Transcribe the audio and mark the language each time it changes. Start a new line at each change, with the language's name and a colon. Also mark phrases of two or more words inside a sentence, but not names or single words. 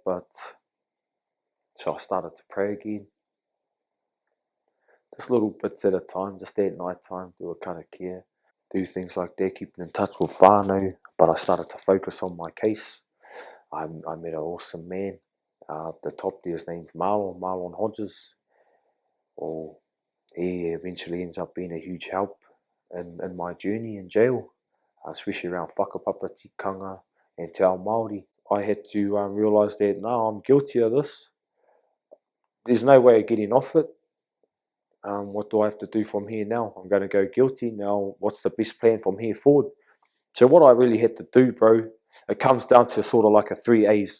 English: But so I started to pray again, just little bits at a time, just at night time, do a kind of care, do things like that, keeping in touch with whānau. But I started to focus on my case. I met an awesome man. At the top there, his name's Marlon Hodges. Well, he eventually ends up being a huge help in my journey in jail, especially around whakapapa, tikanga, and
Māori: te ao Māori.
English: I had to realise that, no, I'm guilty of this. There's no way of getting off it. What do I have to do from here now? I'm going to go guilty. Now, what's the best plan from here forward? So what I really had to do, bro, it comes down to sort of like a 3 A's.